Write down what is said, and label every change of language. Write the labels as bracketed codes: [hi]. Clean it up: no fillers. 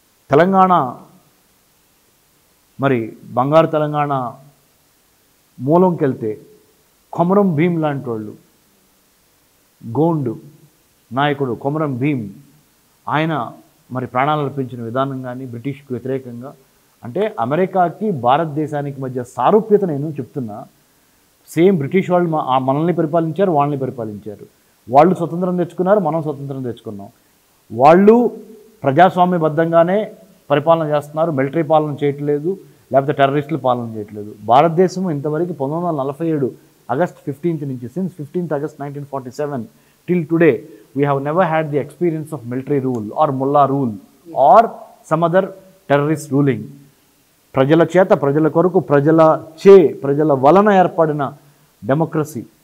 [te] తెలంగాణ మరి బంగారు తెలంగాణ మూలంకి వెళ్తే కొమరం భీం లాంటి వాళ్ళు, గోండు నాయకుడు కొమరం భీం, ఆయన మరి ప్రాణాలు అర్పించిన విధానం కానీ బ్రిటిష్కి వ్యతిరేకంగా, అంటే అమెరికాకి భారతదేశానికి మధ్య సారూప్యత నేను చెప్తున్నా. సేమ్ బ్రిటిష్ వాళ్ళు మనల్ని పరిపాలించారు, వాళ్ళని పరిపాలించారు. వాళ్ళు స్వతంత్రం తెచ్చుకున్నారు, మనం స్వతంత్రం తెచ్చుకున్నాం. వాళ్ళు ప్రజాస్వామ్యబద్ధంగానే పరిపాలన చేస్తున్నారు, మిలిటరీ పాలన చేయట్లేదు, లేకపోతే టెర్రరిస్టుల పాలన చేయట్లేదు. భారతదేశం ఇంతవరకు 1947 ఆగస్ట్ 15th నుంచి, [en] Since 15th August 1947 till today, we have never had the experience of military rule or mullah rule or some other terrorist ruling. [te] ప్రజల చేత, ప్రజల కొరకు, ప్రజల వలన ఏర్పడిన డెమోక్రసీ.